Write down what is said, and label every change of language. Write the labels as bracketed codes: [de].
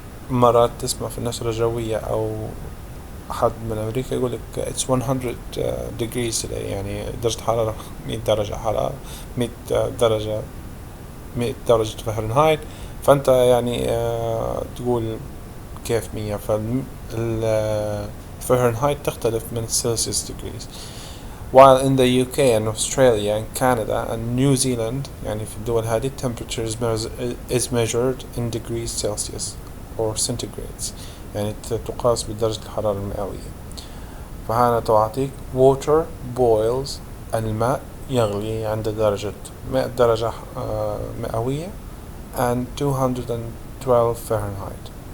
[ar] فمرات تسمع في النشرة الجوية أو أحد من أمريكا يقول لك [en] it's 100 degrees [ar] يعني درجة حرارة 100 درجة حرارة 100 درجة فahrenheit، فأنت يعني تقول كيف 100؟ فالفahrenheit تختلف من [en] Celsius degrees. while in the UK and Australia and Canada and New Zealand [ar] يعني في الدول هذه [en] temperature is measured in degrees Celsius or centigrades، [ar] يعني تقاس بدرجة الحرارة المئوية. فهنا تعطيك [en] water boils، [ar] الماء يغلي عند درجة 100 درجة مئوية [en] and 212 Fahrenheit.